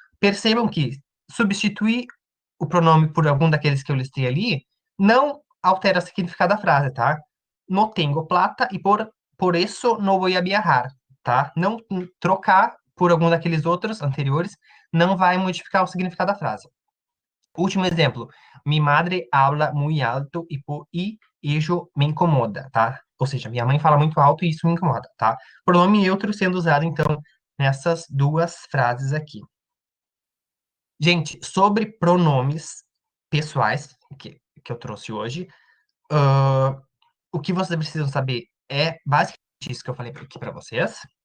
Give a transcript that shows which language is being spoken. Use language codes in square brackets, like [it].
[pt] Percebam que substituir o pronome por algum daqueles que eu listei ali não altera o significado da frase, tá? [es] No tengo plata [pt] e por isso não vou a viajar, tá? Não trocar por algum daqueles outros anteriores não vai modificar o significado da frase. Último exemplo. [es] Mi madre habla muy alto y eso me incomoda, tá? [pt] Ou seja, minha mãe fala muito alto e isso me incomoda, tá? Pronome neutro sendo usado, então, nessas duas frases aqui. Gente, sobre pronomes pessoais, que eu trouxe hoje, o que vocês precisam saber é basicamente isso que eu falei aqui para vocês.